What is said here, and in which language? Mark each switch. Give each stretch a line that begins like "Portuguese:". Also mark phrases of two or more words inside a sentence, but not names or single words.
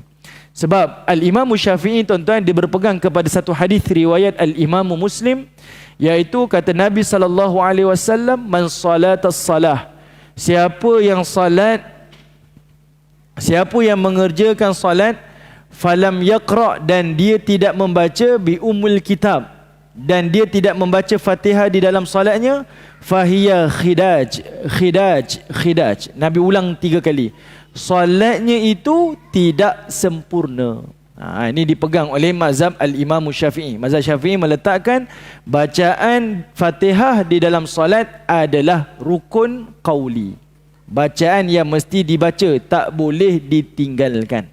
Malay: Sebab Al-Imam Syafi'i tuan-tuan, dia berpegang kepada satu hadis riwayat Al-Imam Muslim, iaitu kata Nabi SAW,
Arabic: من صلى الصلاة,
Malay: siapa yang salat, siapa yang mengerjakan salat,
Arabic: فلم يقرأ,
Malay: dan dia tidak membaca
Arabic: بأم الكتاب,
Malay: dan dia tidak membaca Fatihah di dalam salatnya,
Arabic: فهي خداج خداج خداج.
Malay: Nabi ulang 3 kali. Salatnya itu tidak sempurna. Ini dipegang oleh mazhab Al-Imam Syafi'i. Mazhab Syafi'i meletakkan bacaan Fatihah di dalam salat adalah rukun qauli. Bacaan yang mesti dibaca, tak boleh ditinggalkan.